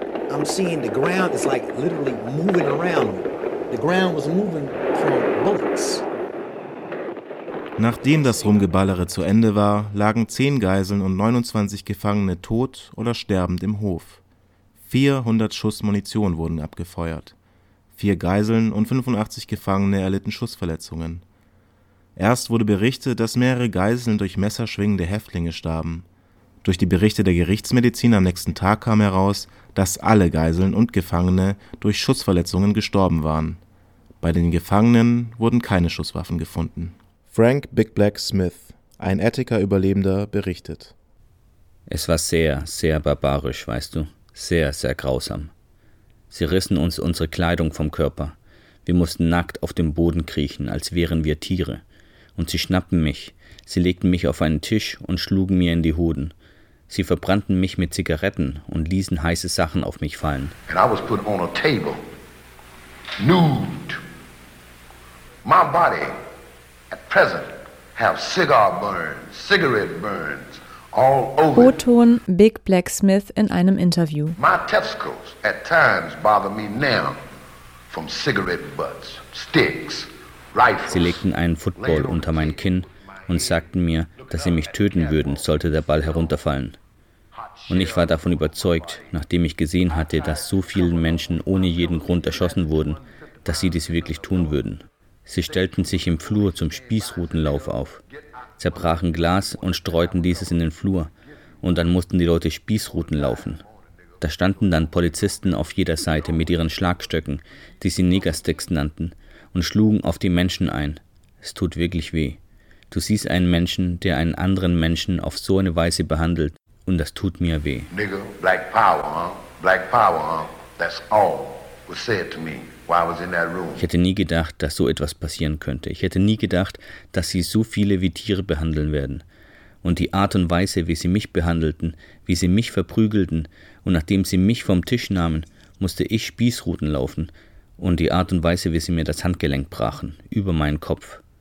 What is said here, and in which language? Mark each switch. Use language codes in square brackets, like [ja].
[en] I'm seeing the ground is like literally moving around. The ground was moving from bullets. [de] Nachdem das Rumgeballere zu Ende war, lagen 10 Geiseln und 29 Gefangene tot oder sterbend im Hof. 400 Schuss Munition wurden abgefeuert. 4 Geiseln und 85 Gefangene erlitten Schussverletzungen. Erst wurde berichtet, dass mehrere Geiseln durch messerschwingende Häftlinge starben. Durch die Berichte der Gerichtsmedizin am nächsten Tag kam heraus, dass alle Geiseln und Gefangene durch Schussverletzungen gestorben waren. Bei den Gefangenen wurden keine Schusswaffen gefunden. Frank Big Black Smith, ein Attica-Überlebender, berichtet: Es war sehr, sehr barbarisch, weißt du. Sehr, sehr grausam. Sie rissen uns unsere Kleidung vom Körper. Wir mussten nackt auf dem Boden kriechen, als wären wir Tiere. Und sie schnappten mich. Sie legten mich auf einen Tisch und schlugen mir in die Hoden. Sie verbrannten mich mit Zigaretten und ließen heiße Sachen auf mich fallen. [en] And I was put on a table, nude. My body, at present, have cigar burns, cigarette burns, all over. [de] O-Ton Big Black Smith in einem Interview. [en] My testicles at times bother me now from cigarette butts, sticks, rifles. [de] Sie legten einen Football unter mein Kinn und sagten mir, dass sie mich töten würden, sollte der Ball herunterfallen. Und ich war davon überzeugt, nachdem ich gesehen hatte, dass so viele Menschen ohne jeden Grund erschossen wurden, dass sie dies wirklich tun würden. Sie stellten sich im Flur zum Spießrutenlauf auf, zerbrachen Glas und streuten dieses in den Flur. Und dann mussten die Leute Spießruten laufen. Da standen dann Polizisten auf jeder Seite mit ihren Schlagstöcken, die sie Niggersticks nannten, und schlugen auf die Menschen ein. Es tut wirklich weh. Du siehst einen Menschen, der einen anderen Menschen auf so eine Weise behandelt, und das tut mir weh. [en] Nigger, Black Power, huh? Black Power, huh? That's all was said to me while I was in that room. [de] Ich hätte nie gedacht, dass so etwas passieren könnte. Ich hätte nie gedacht, dass sie so viele wie Tiere behandeln werden. Und die Art und Weise, wie sie mich behandelten, wie sie mich verprügelten, und nachdem sie mich vom Tisch nahmen, musste ich Spießruten laufen, und die Art und Weise, wie sie mir das Handgelenk brachen, über meinen Kopf.